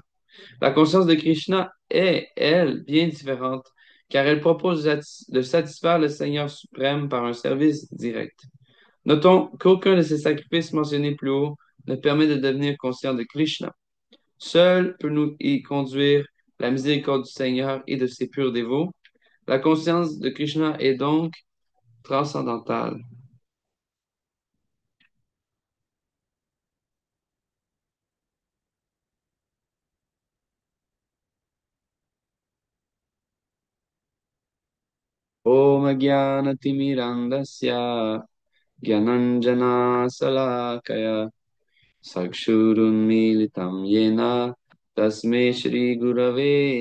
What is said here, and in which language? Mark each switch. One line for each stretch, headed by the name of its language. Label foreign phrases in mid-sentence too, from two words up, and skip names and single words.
French: La conscience de Krishna est, elle, bien différente, car elle propose de satisfaire le Seigneur suprême par un service direct. Notons qu'aucun de ces sacrifices mentionnés plus haut ne permet de devenir conscient de Krishna. Seul peut nous y conduire la miséricorde du Seigneur et de ses purs dévots. La conscience de Krishna est donc transcendantale.
Sanskrit: ॐ ज्ञानतिमिरान्धस्य ज्ञानाञ्जन शलाकया चक्षुरुन्मीलितं येन तस्मै श्री गुरवे